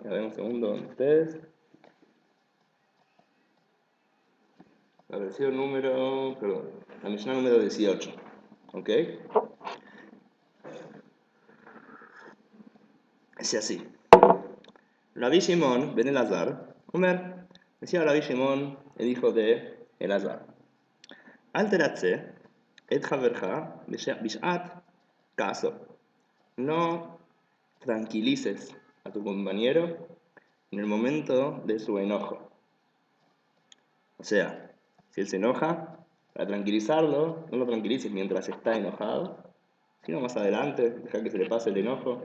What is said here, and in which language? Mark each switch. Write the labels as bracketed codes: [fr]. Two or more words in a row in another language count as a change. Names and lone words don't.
[es] A ver un segundo con ustedes. La versión la Mishnah número 18. ¿Ok? Es así. Rabbi Shimon ben Elazar, decía Rabbi Shimon, el hijo de Elazar, [he] אל תרצה את חברך בשעת כעסו. [es] No tranquilices a tu compañero en el momento de su enojo. O sea, si él se enoja, para tranquilizarlo, no lo tranquilices mientras está enojado, sino más adelante, deja que se le pase el enojo.